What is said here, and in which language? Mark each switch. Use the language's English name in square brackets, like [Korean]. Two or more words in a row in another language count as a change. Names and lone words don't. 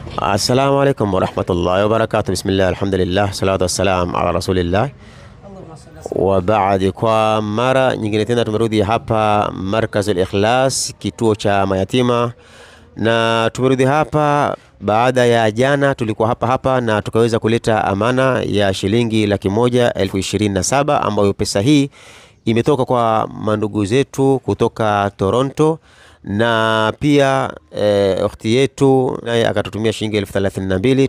[Arabic] السلام عليكم ورحمة الله وبركاته. بسم الله، الحمد لله، الصلاة والسلام على رسول الله وبعد. [Swahili] Kwa mara nyingine tena tumerudi hapa Markazul Ikhlas, kituo cha mayatima, na tumerudi hapa baada ya jana tulikuwa hapa na tukaweza kuleta amana ya shilingi 127,000 ambayo pesa hii imetoka kwa mandugu zetu kutoka Toronto, na pia ukhti yetu naye akatutumia shilingi 32,000.